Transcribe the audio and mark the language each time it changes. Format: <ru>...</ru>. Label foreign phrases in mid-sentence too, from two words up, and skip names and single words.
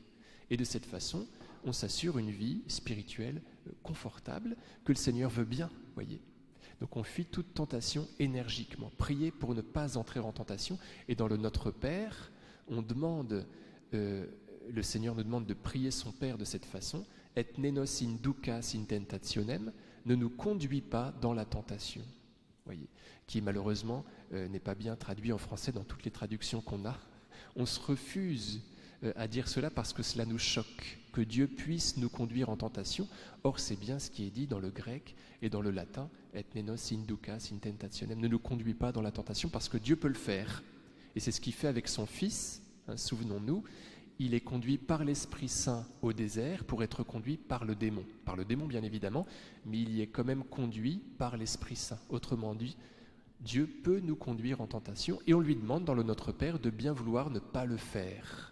<fr>Et de cette façon, on s'assure une vie spirituelle confortable que le Seigneur veut bien, voyez. Donc on fuit toute tentation énergiquement. Priez pour ne pas entrer en tentation. Et dans le Notre Père, on demande... le Seigneur nous demande de prier son Père de cette façon.</fr> <la>Et nenos inducas in tentationem,</la> <fr>ne nous conduis pas dans la tentation. Voyez, qui malheureusement n'est pas bien traduit en français dans toutes les traductions qu'on a. On se refuse à dire cela parce que cela nous choque, que Dieu puisse nous conduire en tentation. Or, c'est bien ce qui est dit dans le grec et dans le latin.</fr> <la>Et nenos inducas in tentationem,</la> <fr>ne nous conduis pas dans la tentation parce que Dieu peut le faire. Et c'est ce qu'il fait avec son Fils, hein, souvenons-nous. Il est conduit par l'Esprit Saint au désert pour être conduit par le démon. Par le démon, bien évidemment, mais il y est quand même conduit par l'Esprit Saint. Autrement dit, Dieu peut nous conduire en tentation et on lui demande dans le Notre Père de bien vouloir ne pas le faire.</fr>